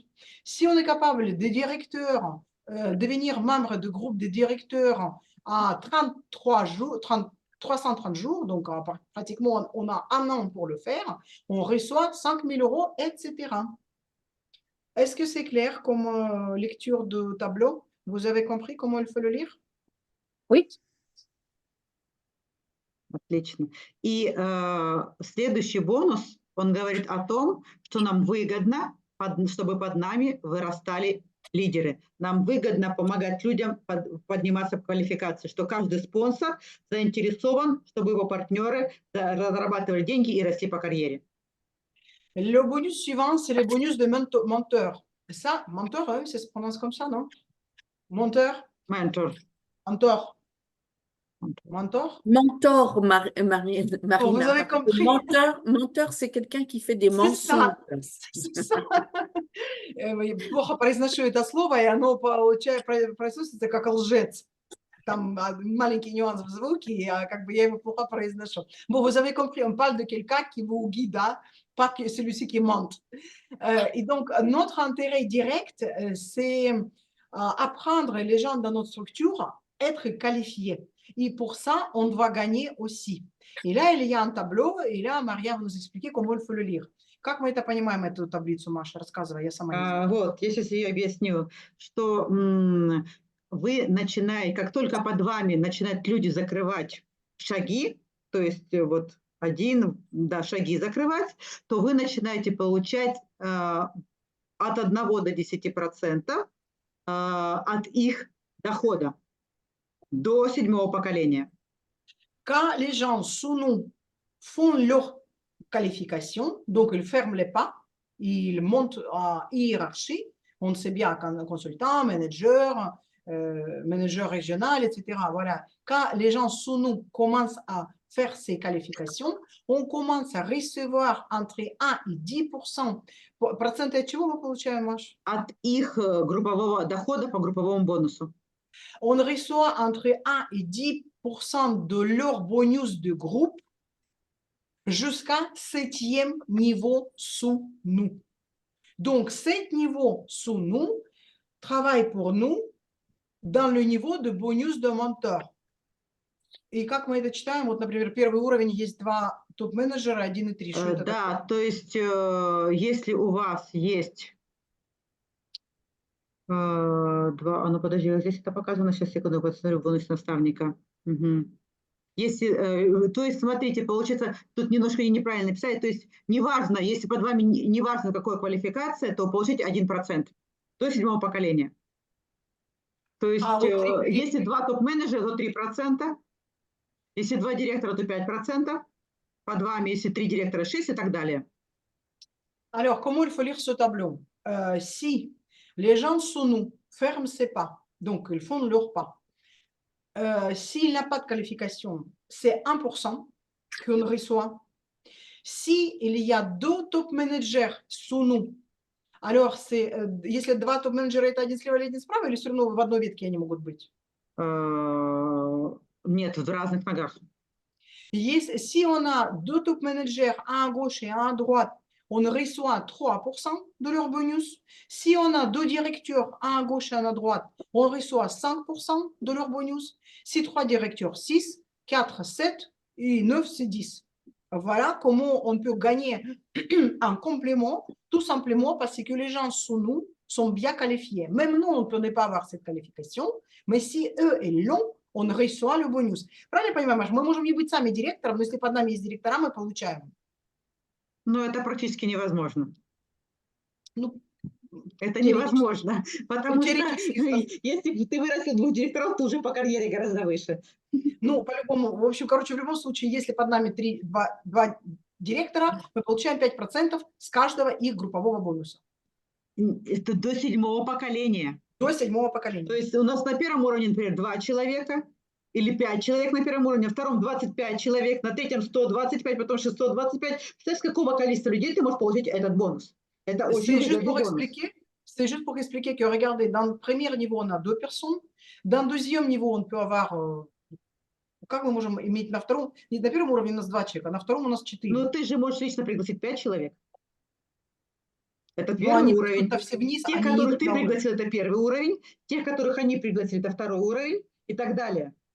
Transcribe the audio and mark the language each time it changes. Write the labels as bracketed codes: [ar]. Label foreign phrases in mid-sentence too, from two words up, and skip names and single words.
[fr] Si on est capable de directeur, devenir membre du groupe des directeurs à 330 jours, donc pratiquement on a un an pour le faire, on reçoit 5000 euros, etc. Est-ce que c'est clair comme lecture de tableau? Vous avez compris comment il faut le lire? Oui. [ru] Отлично. И следующий бонус, он говорит о том, что нам выгодно, чтобы под нами вырастали лидеры. Нам выгодно помогать людям подниматься в квалификации, что каждый спонсор заинтересован, чтобы его партнеры зарабатывали деньги и росли по карьере. [fr] Le bonus suivant, c'est le bonus de mentor. Ça, mentor, ça se prononce comme ça, non? Mentor? Mentor. Mentor. Mentor? Mentor, Marina. Oh, vous avez compris. Mentor, c'est quelqu'un qui fait des mensonges. C'est ça. [ru] Плохо произношу это слово, и оно произносится как лжец. Там маленький нюанс в звуке, как бы я его плохо произношу. [fr] Bon, vous avez compris, on parle de quelqu'un qui vous guide, pas que celui-ci qui mente. Et donc, notre intérêt direct, c'est apprendre les gens dans notre structure, être qualifiés. Et pour ça, on doit gagner aussi. Et là, il y a un tableau, et là, Maria va nous expliquer comment il faut le lire. [ru] Как мы это понимаем, эту таблицу, Маша? Рассказывай, я сама не знаю. Вот, я сейчас ее объясню, что вы начинаете, как только под вами начинают люди закрывать шаги, то есть вот шаги закрывать, то вы начинаете получать от 1 до 10% от их дохода до 7-го поколения. [fr] Quand les gens sous nous font leur qualification, donc ils ferment les pas, il monte en hiérarchie. On sait bien qu'un consultant, manager, manager régional, etc. Voilà. Quand les gens sous nous commencent à faire ces qualifications, on commence à recevoir entre 1 и 10%. [ru] Проценты от чего мы получаем, Маш? От их группового дохода по групповому бонусу. [fr] On reçoit entre 1 et 10% de leur bonus de groupe jusqu'à 7e niveau sous nous. Donc, 7 niveaux sous nous travaillent pour nous dans le niveau de bonus de mentor. [ru] И как мы это читаем? Вот, например, первый уровень есть 2 топ-менеджера, 1 и 3. Что это Да, такое? то есть если у вас есть два, ну подожди, вот здесь это показано, сейчас секунду, посмотрю, бонус наставника. Мгм. Если, то есть, смотрите, получается, тут немножко неправильно написали, то есть неважно, если под вами неважно, какая квалификация, то получите 1% до 7-го поколения. То есть, А, вот если 2 топ-менеджера, то 3%, если 2 директора, то 5%, под вами, если 3 директора, 6 и так далее. [fr] Alors, comment il faut lire ce tableau? Si les gens sous nous ferment ses pas, donc ils font leur pas, s'il n'a pas de qualification, c'est 1% qu'on reçoit. S'il y a 2 топ-менеджера sous nous, alors c'est, [ru] если 2 топ-менеджера, это один слева или один справа, или все равно в одной ветке они могут быть? Нет, в разных ногах. [fr] Si on a 2 топ-менеджера, un à gauche et un à droite, on reçoit 3% de leur bonus. Si on a 2 directeurs, un à gauche et un à droite, on reçoit 5% de leur bonus. Si 3 directeurs, 6, 4, 7 et 9, c'est 10. Voilà comment on peut gagner un complément, tout simplement parce que les gens sous nous sont bien qualifiés. Même nous, on ne peut pas avoir cette qualification, mais si eux, ils l'ont, он reçoit le bonus. [ru] Правильно я понимаю, Маш? Мы можем не быть сами директором, но если под нами есть директора, мы получаем. Но это практически невозможно. Ну, Это теоретически. невозможно, потому что теоретически. если ты вырастил 2 директоров, ты уже по карьере гораздо выше. Ну, по-любому, в общем, короче, в любом случае, если под нами 2 директора, мы получаем 5% с каждого их группового бонуса. Это до 7-го поколения. До 7-го То поколения. есть у нас на первом уровне, например, 2 человека или 5 человек на первом уровне, на втором 25 человек, на третьем 125, потом 625. Представляешь, с какого количества людей ты можешь получить этот бонус? Это очень [fr] C'est juste [ru] выгодный [fr] pour [ru] бонус. [fr] expliquer. C'est juste pour expliquer que, regardez, dans le premier niveau, on a 2 personnes. Dans le deuxième niveau, on peut avoir... [ru] Как мы можем иметь на втором... Не на первом уровне у нас 2 человека, на втором у нас 4. Ну, ты же можешь лично пригласить 5 человек. Это Но первый они уровень. идут все вниз, Тех, они которых идут ты на уровень. пригласил, это первый уровень. Тех, которых они пригласили, это второй уровень и так далее.